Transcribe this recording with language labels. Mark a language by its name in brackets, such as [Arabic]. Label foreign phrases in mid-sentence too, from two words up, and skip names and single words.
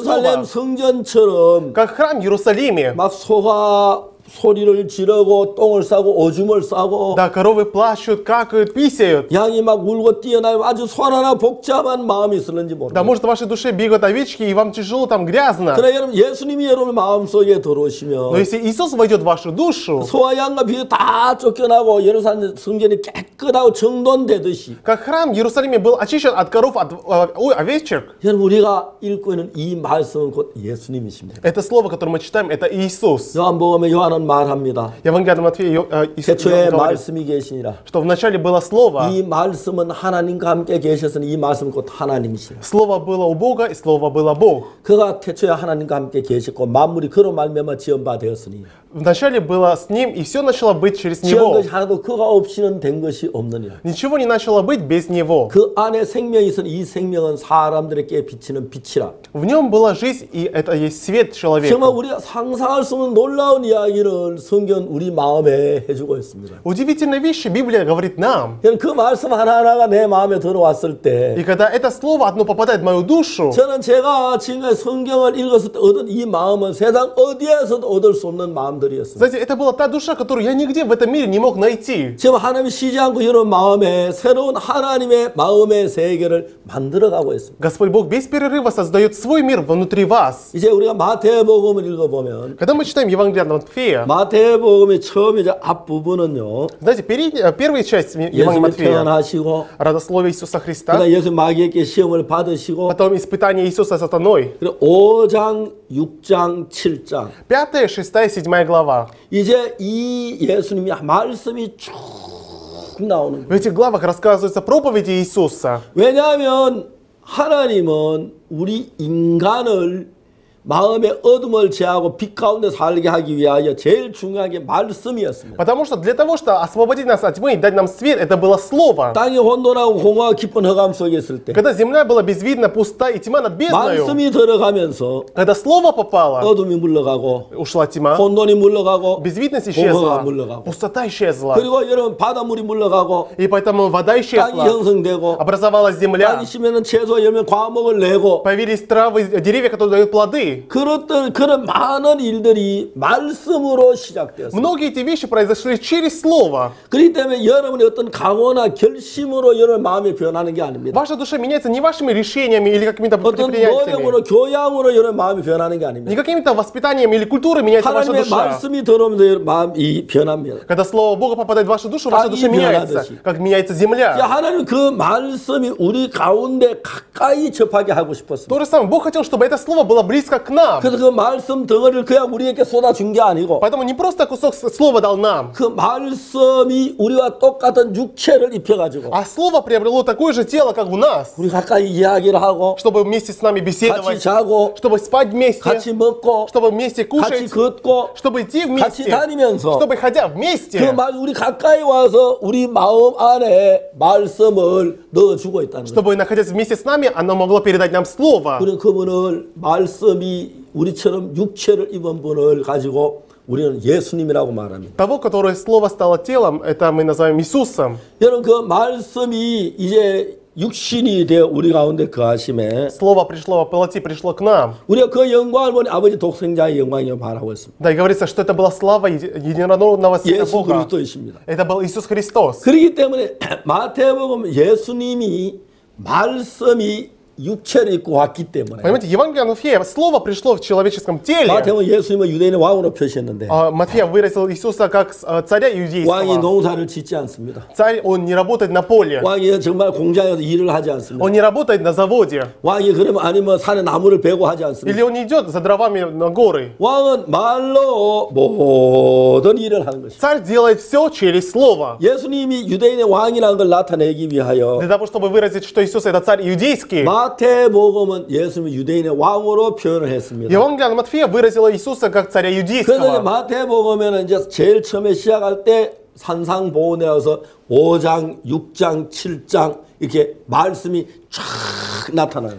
[Korean] 예루살렘 [Russian] слово, [Korean] 성전처럼 [Russian] как храм в Иерусалиме, [Korean] 막 소가 소리를 지르고 똥을 싸고 오줌을 싸고 [Russian] да, коровы плачут, какают, писают. [Korean] 양이 막 울고 뛰어나요. 아주 소란하고 복잡한 마음이 있었는지 [Russian] Да, [Korean] 모릅니다. [Russian] может, в вашей душе бегают овечки, и вам тяжело, там грязно. [Korean] 그러나 여러분 예수님이 여러분 마음속에 [Russian] Но [Korean] 들어오시면 [Russian] если Иисус войдет в вашу душу, [Korean] 소와 양과 비둘기 다 쫓겨나고 예루살렘 성전이 깨끗하고 정돈되듯이 [Russian] как храм в Иерусалиме был очищен от коров, от овечек, [Korean] 여러분 우리가 읽고 있는 이 말씀은 곧 예수님이십니다. [Russian] это слово, которое мы читаем, это Иисус. [Korean] 요한복음에 요한은 말합니다. [Russian] Евангелие от Матфея Иисус [Korean] 태초에 [Russian] говорит, [Korean] 말씀이 계시니라. [Russian] что вначале было Слово, [Korean] 이 말씀은 하나님과 함께 계셨으니 이 말씀은 곧 하나님이시라. [Russian] Слово было у Бога, и Слово было Бог. [Korean] 그가 태초에 하나님과 함께 계셨고 만물이 그로 말미암아 지은 바 되었으니 [Russian] Вначале было с Ним, и все начало быть через [Korean] 지은 [Russian] Него. [Korean] 것이 하나도 그가 없이는 된 것이 없느니라. [Russian] Ничего не начало быть без Него. [Korean] 그 안에 생명이 있으니 이 생명은 사람들에게 비치는 빛이라. [Russian] В Нем была жизнь, и это есть свет [Korean] 정말 [Russian] человека. [Korean] 우리가 상상할 수 없는 놀라운 이야기를 성경 우리 마음에 해주고 있습니다. [Russian] Удивительные вещи Библия говорит нам. [Korean] 그 말씀 하나하나가 내 마음에 들어왔을 때 [Russian] И когда это слово одно попадает в мою душу, [Korean] 저는 제가 지금까지 성경을 읽었을 때 얻은 이 마음은 세상 어디에서도 얻을 수 없는 마음들이었습니다. [Russian] знаете, это была та душа, которую я нигде в этом мире не мог найти. [Korean] 지금 하나님이 쉬지 않고 여러분 마음에 새로운 하나님의 마음의 세계를 만들어가고 있습니다. [Russian] Господь Бог без перерыва создает свой мир внутри вас. [Korean] 이제 우리가 마태복음을 읽어보면 [Russian] Когда мы читаем Евангелие от Матфея, [Korean] 마태복음의 처음 이제 앞부분은요. [Russian] знаете, первая часть Евангелия [Korean] 예수님 [Russian] Матфея, [Korean] 태어나시고 [Russian] родословие Иисуса Христа, [Korean] 그다음 예수 마귀에게 시험을 받으시고 [Russian] потом испытание Иисуса сатаной, [Korean] 그리고 5장, 6장, 7장 [Russian] 5, 6, 7 глава. [Korean] 이제 이 예수님이 말씀이 쭉 나오는 [Russian] В [Korean] 거예요. [Russian] этих главах рассказываются проповеди Иисуса. [Korean] 왜냐하면 하나님은 우리 인간을 마음의 어둠을 제하고 빛 가운데 살게 하기 위하여 제일 중요한 게 말씀이었습니다. [Russian] Потому что для того, чтобы освободить нас от тьмы и дать нам свет, это было Слово. [Korean] 땅이 혼돈하고 공허하고 깊은 흑암 속에 있을 때 [Russian] Когда земля была безвидна, пуста и тьма над бездною, [Korean] 말씀이 들어가면서 [Russian] когда Слово попало, [Korean] 어둠이 물러가고 [Russian] ушла тьма, [Korean] 혼돈이 물러가고 [Russian] безвидность [Korean] 공허가 [Russian] исчезла, [Korean] 물러가고 [Russian] пустота исчезла. [Korean] 그리고 여러분 바닷물이 물러가고 [Russian] И поэтому вода [Korean] 땅이 [Russian] исчезла, [Korean] 형성되고 [Russian] образовалась земля, [Korean] 땅이 심으면 채소 열매 과목을 내고 [Russian] появились травы, деревья, которые дают плоды. [Korean] 그런 많은 일들이 말씀으로 시작되었습니다. [Russian] Многие эти вещи произошли через Слово. [Korean] 그렇기 때문에 여러분의 어떤 각오나 결심으로 여러분 마음이 변하는 게 아닙니다. [Russian] Ваша душа меняется не вашими решениями или какими-то [Korean] 어떤 [Russian] предприятиями, [Korean] 노력으로 교양으로 여러분 마음이 변하는 게 아닙니다. [Russian] не какими-то воспитанием или культурой меняется ваша [Korean] 하나님의 [Russian] душа. [Korean] 말씀이 들어오면서 여러분 마음이 변합니다. [Russian] Когда Слово Бога попадает в вашу душу, ваша [Korean] 땅이 [Russian] душа меняется, [Korean] 변하듯이. [Russian] как меняется [Korean] 자, [Russian] земля. [Korean] 하나님 그 말씀이 우리 가운데 가까이 접하게 하고 싶었습니다. [Russian] То же самое, Бог хотел, чтобы это Слово было близко к нам. [Korean] 그래서 그 말씀 덩어리를 그냥 우리에게 쏟아준 게 아니고 [Russian] Поэтому не просто кусок Слова дал нам, [Korean] 그 말씀이 우리와 똑같은 육체를 입혀가지고 [Russian] а Слово приобрело такое же тело, как у нас, [Korean] 우리 가까이 이야기를 하고 [Russian] чтобы вместе с нами [Korean] 같이 [Russian] беседовать, [Korean] 자고 [Russian] чтобы спать вместе, [Korean] 같이 먹고 [Russian] чтобы вместе [Korean] 같이 [Russian] кушать, [Korean] 걷고 [Russian] чтобы идти [Korean] 같이 [Russian] вместе, [Korean] 다니면서 [Russian] чтобы ходя [Korean] 그 [Russian] вместе. [Korean] 말 우리 가까이 와서 우리 마음 안에 말씀을 넣어주고 있다는 거예요. [Russian] Чтобы, находясь вместе с нами, оно могло передать нам Слово. [Korean] 우리는 그분을 말씀이 우리처럼 육체를 입은 분을 가지고 우리는 예수님이라고 말합니다. [Russian] Того, которое Слово стало телом, это мы называем Иисусом. [Korean] 여러분 그 말씀이 이제 육신이 되어 우리 가운데 거하심에 [Russian] Слово пришло во плоти, пришло к нам. [Korean] 우리가 그 영광을 보니 아버지 독생자의 영광이라고 말하고 있습니다. [Russian] Да, и говорится, что это была слава единородного Сына [Korean] 예수 [Russian] Бога. [Korean] 그리스도이십니다. [Russian] Это был Иисус Христос. [Korean] 그렇기 때문에 마태복음 예수님이 말씀이 육체를 입고 왔기 때문에. [Russian] Понимаете, Евангелие от Матфея, слово пришло в человеческом теле. [Korean] 마태복음 예수님을 유대인의 왕으로 표시했는데 [Russian] Матфея выразил Иисуса как царя [Korean] 왕이 [Russian] иудейского. [Korean] 농사를 짓지 않습니다. [Russian] Царь, он не работает на поле. [Korean] 왕이 정말 공장에서 일을 하지 않습니다. [Russian] Он не работает на заводе. [Korean] 왕이 그러면 아니면 산에 나무를 베고 하지 않습니다. [Russian] Или он не идет за дровами на горы. [Korean] 왕은 말로 모든 일을 하는 것입니다. [Russian] Царь делает все через слово. [Korean] 예수님이 유대인의 왕이라는 걸 나타내기 위하여 [Russian] Для того, чтобы выразить, что Иисус это царь иудейский, [Korean] 마태복음은 예수님을 유대인의 왕으로 표현을 했습니다. [Russian] Евангелие от Матфея выразило Иисуса как царя [Korean] 그래서 이제 [Russian] иудейского. [Korean] 마태복음에는 이제 제일 처음에 시작할 때 산상보훈이라서 5장, 6장, 7장 이렇게 말씀이 쫙 나타나요.